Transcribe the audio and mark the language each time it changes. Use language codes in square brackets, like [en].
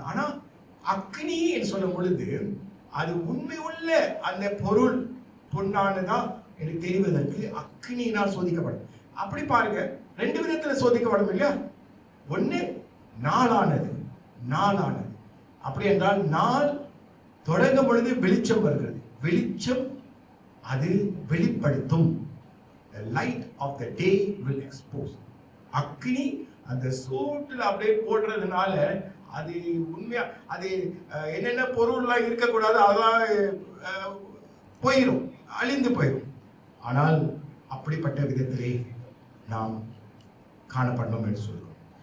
[ta] ஆனா அக்னி என்று சொல்லும் பொழுது அது உண்மை உள்ள அந்த பொருள் பொன்னானதா என்று தெரிவதற்கு அக்னியினால் சோதிக்கப்படும். அப்படி பாருங்க, ரெண்டு விதத்துல சோதிக்கப்படும் இல்லையா. ஒண்ணு நாளானது. அப்படி என்றால் நாள் தொடங்கும் பொழுது வெளிச்சம் வருகிறது. வெளிச்சம் அது வெளிப்படுத்தும். [en] The light of the day will expose. [ta] அக்னி அந்த சூட்டில் அப்படியே போடுறதுனால அது உண்மையா அது என்னென்ன பொருள்லாம் இருக்கக்கூடாது அதெல்லாம் போயிடும், அழிந்து போயிடும். ஆனால் அப்படிப்பட்ட விதத்திலே நாம் காணப்படணும் என்று சொல்கிறோம்.